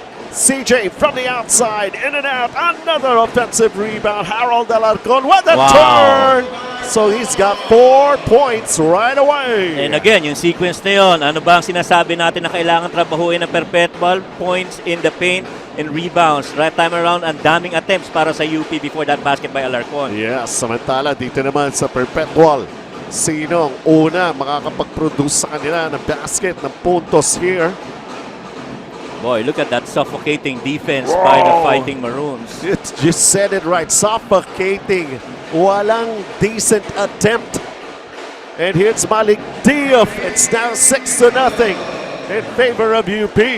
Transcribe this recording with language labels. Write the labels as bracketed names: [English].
[English] CJ from the outside, in and out, another offensive rebound. Harold Alarcon with a turn. So he's got 4 points right away. [Filipino] And again, yung sequence na yun, ano ba ang sinasabi natin na kailangan trabahuin ng Perpetual? [English] Points in the paint and rebounds. Right time around, [Filipino] ang daming attempts para sa [English] UP before that basket by Alarcon. [Filipino] Yes, samantala dito naman sa Perpetual, sino ang una makakapag-produce sa kanila ng basket ng puntos here? [English] Boy, look at that suffocating defense by the Fighting Maroons. It just said it right, suffocating. [Filipino] Walang decent attempt. [English] And here's Malik Diop. It's now 6-0 in favor of UP.